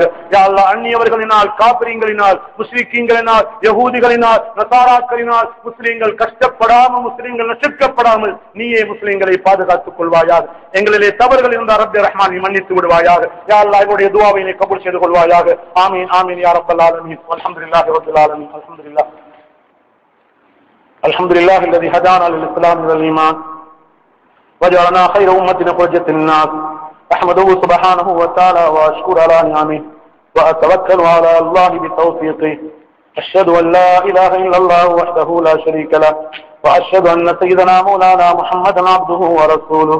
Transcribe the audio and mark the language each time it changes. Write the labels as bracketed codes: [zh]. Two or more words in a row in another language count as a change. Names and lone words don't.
[ar] يا الله, [ta] அந்நியவர்களினால், காபிரியங்களினால், முஸ்லிம்களினால், யகூதிகளினால், நசாராக்களினால் முஸ்லிம்கள் கஷ்டப்படாமல், முஸ்லிம்கள் நசுக்கப்படாமல் நீயே முஸ்லிம்களை பாதுகாத்துக் கொள்வாயாக. எங்களிலே தவறுகள் இருந்தால் ரப்பே ரஹ்மான் நீ மன்னித்து விடுவாயாக. [ar] يا الله, [ta] எங்களுடைய துஆவை நீ கபூல் செய்து கொள்வாயாக. [ar] آمين آمين يا رب العالمين الحمد لله رب العالمين. الحمد لله الحمد لله الذي هدانا للإسلام والإيمان وجعلنا خير أمة أخرجت للناس. أحمده سبحانه وتعالى وأشكر على نعمه وأتوكل على الله بتوفيقه. أشهد أن لا إله إلا الله وحده لا شريك له وأشهد أن سيدنا مولانا محمدا عبده ورسوله.